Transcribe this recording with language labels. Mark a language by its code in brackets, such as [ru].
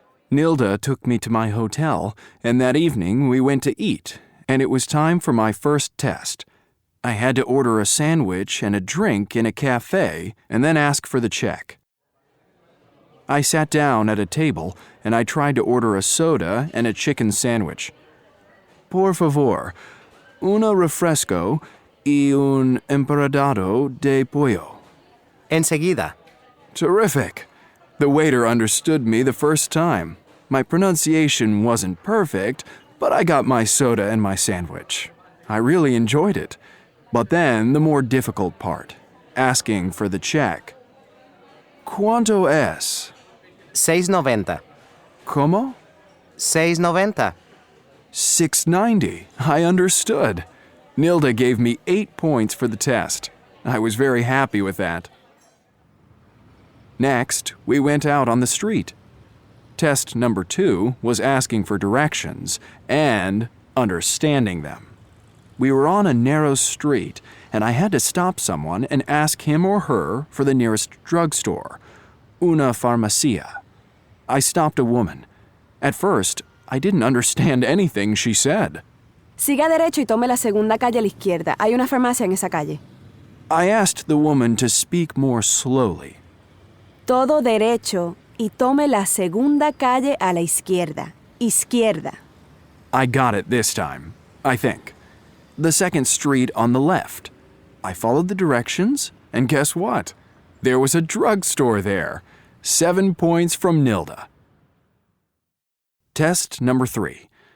[en] Nilda took me to my hotel, and that evening we went to eat, and it was time for my first test. I had to order a sandwich and a drink in a cafe and then ask for the check. I sat down at a table and I tried to order a soda and a chicken sandwich. [es] Por favor, una refresco y un empanado de pollo. Enseguida. [en] Terrific. The waiter understood me the first time. My pronunciation wasn't perfect, but I got my soda and my sandwich. I really enjoyed it. But then the more difficult part, asking for the check. [es] ¿Cuánto es? $6.90. ¿Cómo? $6.90. [en] $6.90. I understood. Nilda gave me 8 points for the test. I was very happy with that. Next, we went out on the street. Test number 2 was asking for directions and understanding them. We were on a narrow street, and I had to stop someone and ask him or her for the nearest drugstore, una farmacia. I stopped a woman. At first, I didn't understand anything she said. [es] Siga derecho y tome la segunda calle a la izquierda. Hay una farmacia en esa calle. [en] I asked the woman to speak more slowly. [es] Todo derecho y tome la segunda calle a la izquierda. Izquierda. [en] I got it this time, I think. The second street on the left. I followed the directions, and guess what? There was a drugstore there. 7 points from Nilda. Test number 3.